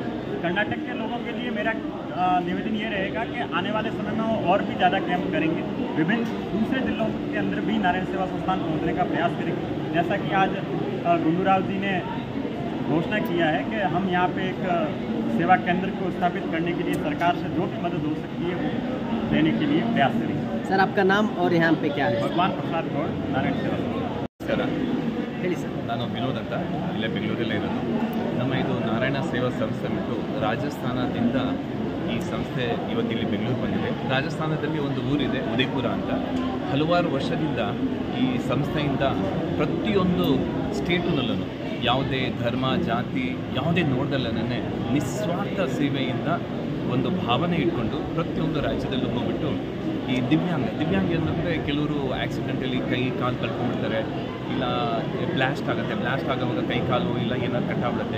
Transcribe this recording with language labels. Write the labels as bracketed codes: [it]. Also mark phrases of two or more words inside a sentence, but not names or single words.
[hi] कर्नाटक के लोगों के लिए मेरा निवेदन ये रहेगा कि आने वाले समय में वो और भी ज़्यादा कैंप करेंगे, विभिन्न दूसरे जिलों के अंदर भी नारायण सेवा संस्थान पहुँचने का प्रयास करेंगे। जैसा कि आज गुंडूराव जी ने घोषणा किया है कि हम यहाँ पे एक सेवा केंद्र को स्थापित करने के लिए सरकार से जो भी मदद हो सकती है वो देने के लिए प्रयास करेंगे। सर आपका नाम और यहाँ पे क्या है? भगवान प्रसाद गौड़, नारायण सेवा [kn] ನಮಸ್ಕಾರ. ಹೇಳಿ ಸರ್. ನಾನು ವಿನೋದ್ ಅಂತ, ಇಲ್ಲೇ ಬೆಂಗಳೂರಲ್ಲೇ ಇರೋದು. ನಮ್ಮ ಇದು ನಾರಾಯಣ ಸೇವಾ ಸಂಸ್ಥೆ ಬಿಟ್ಟು ರಾಜಸ್ಥಾನದಿಂದ ಈ ಸಂಸ್ಥೆ ಇವತ್ತಿಲ್ಲಿ ಬೆಂಗಳೂರು ಬಂದಿದೆ. ರಾಜಸ್ಥಾನದಲ್ಲಿ ಒಂದು ಊರಿದೆ ಉದಯಪುರ ಅಂತ. ಹಲವಾರು ವರ್ಷದಿಂದ ಈ ಸಂಸ್ಥೆಯಿಂದ ಪ್ರತಿಯೊಂದು ಸ್ಟೇಟಿನಲ್ಲೂ ಯಾವುದೇ ಧರ್ಮ ಜಾತಿ ಯಾವುದೇ ನೋಡ್ದಲ್ಲೇ ನಿಸ್ವಾರ್ಥ ಸೇವೆಯಿಂದ ಒಂದು ಭಾವನೆ ಇಟ್ಕೊಂಡು ಪ್ರತಿಯೊಂದು ರಾಜ್ಯದಲ್ಲೂ ಹೋಗ್ಬಿಟ್ಟು ಈ ದಿವ್ಯಾಂಗ ಅಂದರೆ ಕೆಲವರು ಆಕ್ಸಿಡೆಂಟಲ್ಲಿ ಕೈ ಕಾಲು ಕಳ್ಕೊಂಡ್ಬಿಡ್ತಾರೆ, ಇಲ್ಲ ಬ್ಲಾಸ್ಟ್ ಆಗುವಾಗ ಕೈ ಕಾಲು ಇಲ್ಲ ಏನಾದ್ರು ಕಟ್ಟಾಗ್ಬಿಡುತ್ತೆ.